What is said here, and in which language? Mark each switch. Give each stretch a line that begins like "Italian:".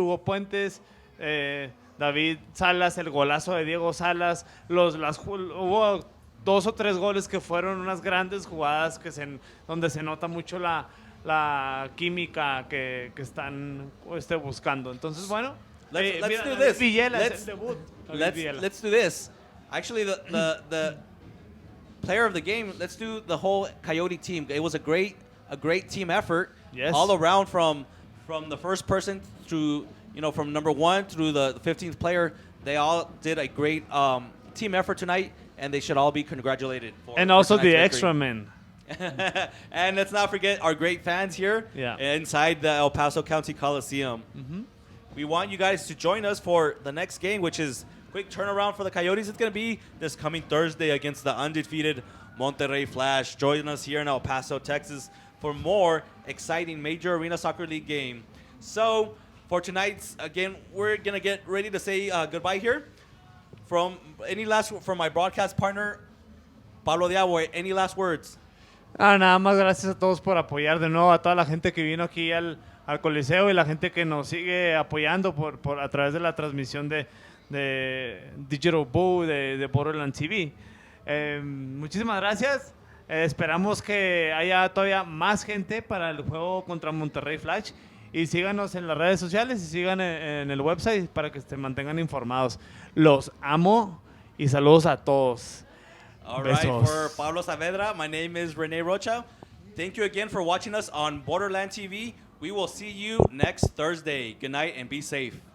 Spanish: Hugo Puentes, David Salas, el golazo de Diego Salas. Hubo 2 o 3 goles que fueron unas grandes jugadas donde se nota mucho la química que están buscando. Entonces, bueno,
English: let's do this.
Spanish: Villela es el debut.
English: Let's do this. Actually, the player of the game, let's do the whole Coyote team. It was a great team effort. Yes. All around from the first person through, from number 1 through the 15th player. They all did a great team effort tonight, and they should all be congratulated. And also the victory. extra men. And let's not forget our great fans here inside the El Paso County Coliseum. Mm-hmm. We want you guys to join us for the next game, which is quick turnaround for the Coyotes. It's going to be this coming Thursday against the undefeated Monterrey Flash. Join us here in El Paso, Texas for more exciting Major Arena Soccer League game. So for tonight's, again, we're going to get ready to say goodbye here. From my broadcast partner, Pablo Diabo, any last words?
Spanish: Nada más gracias a todos por apoyar de nuevo, a toda la gente que vino aquí al Coliseo y la gente que nos sigue apoyando a través de la transmisión de Digital Boo de Borderland TV. Muchísimas gracias. Esperamos que haya todavía más gente para el juego contra Monterrey Flash. Y síganos en las redes sociales y sigan en el website para que se mantengan informados. Los amo y saludos a todos.
English: All right, for Pablo Saavedra, my name is Rene Rocha. Thank you again for watching us on Borderland TV. We will see you next Thursday. Good night and be safe.